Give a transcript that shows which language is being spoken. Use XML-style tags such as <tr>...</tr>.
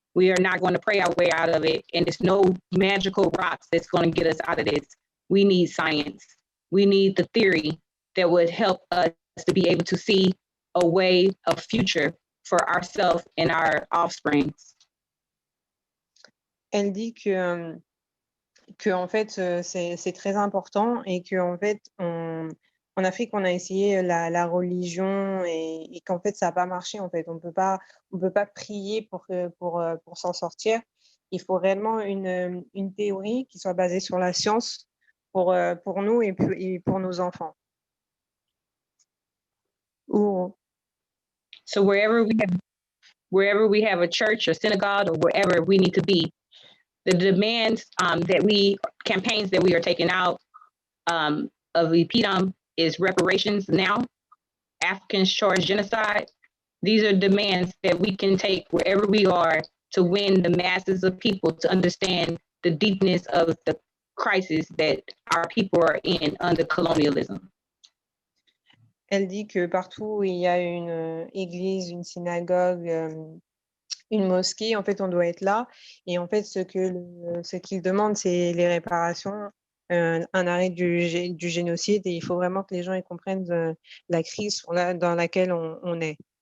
<en>We are not going to pray our way out of it, and there's no magical rocks that's going to get us out of this. We need science. We need the theory that would help us to be able to see a way of future for ourselves and our offspring.</en> <fr>Elle dit que en fait c'est très important et que en fait en Afrique on a essayé la religion et qu'en fait ça n'a pas marché en fait. On peut pas prier pour s'en sortir. Il faut réellement une théorie qui soit basée sur la science pour nous et pour nos enfants. Ooh.</fr> <en>So wherever we have a church or synagogue or wherever we need to be, the demands campaigns that we are taking out of EPDM is reparations now, Africans charged genocide. These are demands that we can take wherever we are to win the masses of people to understand the deepness of the crisis that our people are in under colonialism.</en> <fr>Elle dit que partout où il y a une église, une synagogue, une mosquée, en fait, on doit être là. Et en fait, ce qu'ils demandent, c'est les réparations, un arrêt du génocide. Et il faut vraiment que les gens ils comprennent la crise dans laquelle on est.</fr>